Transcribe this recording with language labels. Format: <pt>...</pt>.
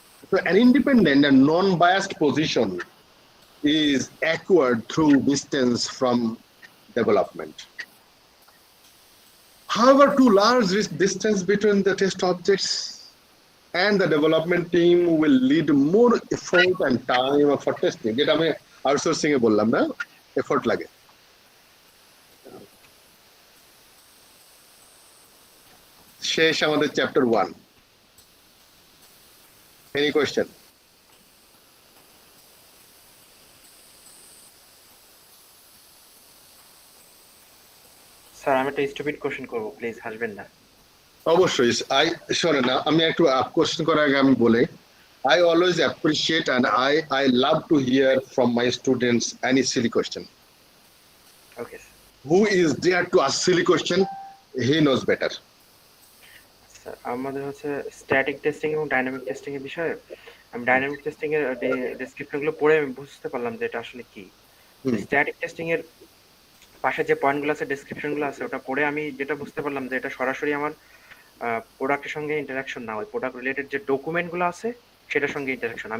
<en>So an independent and non-biased position is acquired through distance from development. However, too large distance between the test objects and the development team will lead more effort and time for testing.</en> <bn>যেটা আমি outsourcing এ বললাম না, effort লাগে। শেষ আমাদের chapter 1।</bn> <en>Any question?</en> <bn>Sir আমি একটা stupid question করব, প্লিজ হাসবেন না। অবশ্যই। শোনেন না, আমি একটু কোশ্চেন করার আগে আমি বলে,</bn> <en>I always appreciate and I love to hear from my students any silly question.</en> <bn>Okay sir.</bn> <en>Who is there to ask silly question? He knows better.</en> <bn>Sir আমাদের হচ্ছে স্ট্যাটিক টেস্টিং এবং ডাইনামিক টেস্টিং এর বিষয়ে, আমি dynamic testing এর ডেসক্রিপশনগুলো পড়ে আমি বুঝতে পারলাম যে এটা আসলে কি। স্ট্যাটিক টেস্টিং এর পাশে যে পয়েন্টগুলো আছে, ডেসক্রিপশনগুলো আছে, ওটা পড়ে আমি যেটা বুঝতে পারলাম যে এটা সরাসরি আমার প্রোডাক্টের সঙ্গে ইন্টারাকশন না, ওই প্রোডাক্ট রিলেটেড যে ডকুমেন্টগুলো আছে সেটার সঙ্গে ইন্টারাকশন।</bn>